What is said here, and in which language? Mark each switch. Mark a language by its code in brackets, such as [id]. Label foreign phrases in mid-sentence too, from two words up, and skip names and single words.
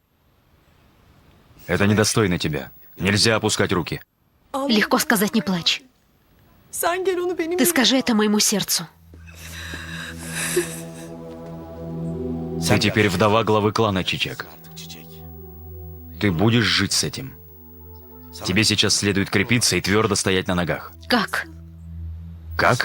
[ru] Это недостойно тебя. Нельзя опускать руки. Легко сказать «не плачь». [tr] Sen gel onu benim [ru] Ты скажи это моему сердцу. Ты теперь вдова главы клана, Чичек. Ты будешь жить с этим. Тебе сейчас следует крепиться и твердо стоять на ногах. Как? Как?